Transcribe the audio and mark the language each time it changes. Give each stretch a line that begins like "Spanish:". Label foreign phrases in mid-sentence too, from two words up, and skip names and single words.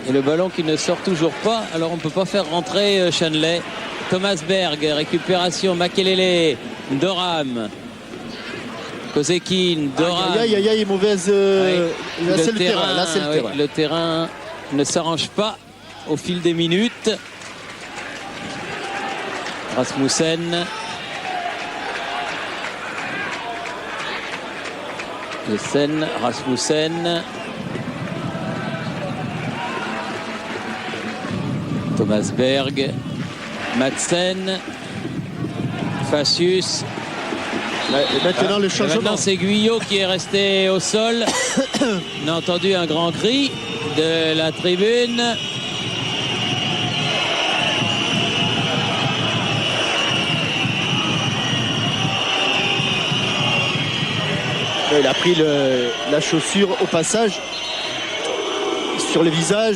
French: Et le ballon qui ne sort toujours pas. Alors on ne peut pas faire rentrer Shanley. Thomas Berg, récupération, Makelele, Doram. Kozekin, Doram. Aïe, mauvaise. Là, c'est le terrain. Là, c'est le terrain. Le terrain ne s'arrange pas au fil des minutes. Rasmussen. Jessen, Rasmussen. Thomas Berg. Madsen. Facius. Et maintenant le changement. Maintenant c'est Guyot qui est resté au sol. On a entendu un grand cri de la tribune. Il a pris la chaussure au passage sur le visage.